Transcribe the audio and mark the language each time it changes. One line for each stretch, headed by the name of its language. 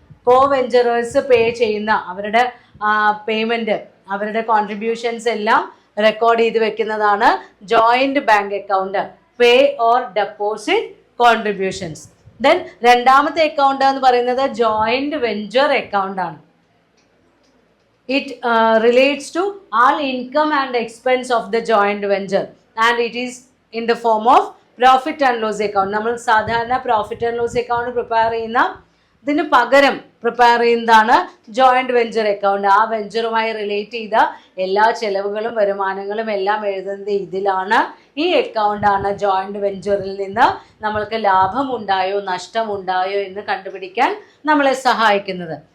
Malayalam: കോ വെഞ്ചറേഴ്സ് പേ ചെയ്യുന്ന അവരുടെ പേയ്മെൻറ്റ്, അവരുടെ കോൺട്രിബ്യൂഷൻസ് എല്ലാം റെക്കോർഡ് ചെയ്ത് വെക്കുന്നതാണ് joint bank account,
English: Pay or deposit contributions.
Malayalam: Then രണ്ടാമത്തെ അക്കൗണ്ട് എന്ന് പറയുന്നത് ജോയിൻറ്റ് വെഞ്ചർ അക്കൗണ്ട് ആണ്.
English: It relates to all income and expense of the joint venture and it is in the form of profit and loss account.
Malayalam: നമ്മൾ സാധാരണ profit and loss account prepare ചെയ്യുന്ന ഇതിന് പകരം prepare ചെയ്യുന്നതാണ് joint venture account. ആ വെഞ്ചറുമായി relate ചെയ്ത എല്ലാ ചെലവുകളും വരുമാനങ്ങളും എല്ലാം എഴുതുന്നത് ഇതിലാണ്. ഈ അക്കൗണ്ടാണ് ജോയിൻറ്റ് വെഞ്ചറിൽ നിന്ന് നമ്മൾക്ക് ലാഭമുണ്ടായോ നഷ്ടമുണ്ടായോ എന്ന് കണ്ടുപിടിക്കാൻ നമ്മളെ സഹായിക്കുന്നത്.